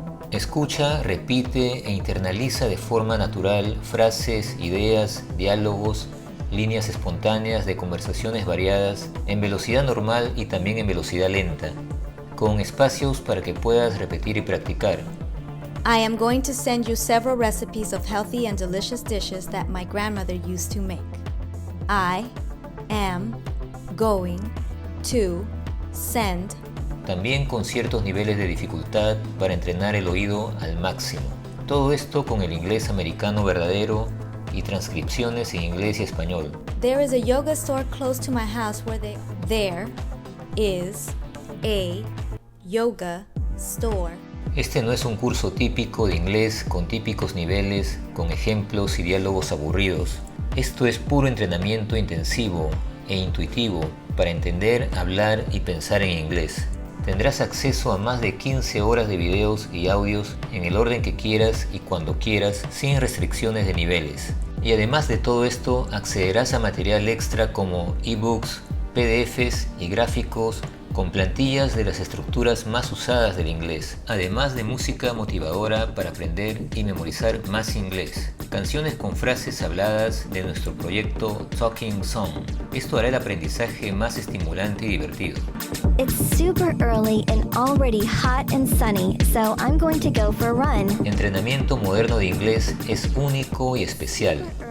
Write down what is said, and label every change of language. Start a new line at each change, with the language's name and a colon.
Spanish: Escucha, repite e internaliza de forma natural frases, ideas, diálogos, líneas espontáneas de conversaciones variadas en velocidad normal y también en velocidad lenta, con espacios para que puedas repetir y practicar.
English: I am going to send you several recipes of healthy and delicious dishes that my grandmother used to make. I am going to send.
Spanish: También con ciertos niveles de dificultad para entrenar el oído al máximo. Todo esto con el inglés americano verdadero y transcripciones en inglés y español.
English: There is a yoga store close to my house there is a yoga store.
Spanish: Este no es un curso típico de inglés con típicos niveles, con ejemplos y diálogos aburridos. Esto es puro entrenamiento intensivo e intuitivo para entender, hablar y pensar en inglés. Tendrás acceso a más de 15 horas de videos y audios en el orden que quieras y cuando quieras, sin restricciones de niveles. Y además de todo esto, accederás a material extra como ebooks, PDFs y gráficos con plantillas de las estructuras más usadas del inglés, además de música motivadora para aprender y memorizar más inglés. Canciones con frases habladas de nuestro proyecto Talking Song. Esto hará el aprendizaje más estimulante y divertido.
English: It's super early and already hot and sunny, so I'm going to go for a run.
Spanish: Entrenamiento moderno de inglés es único y especial.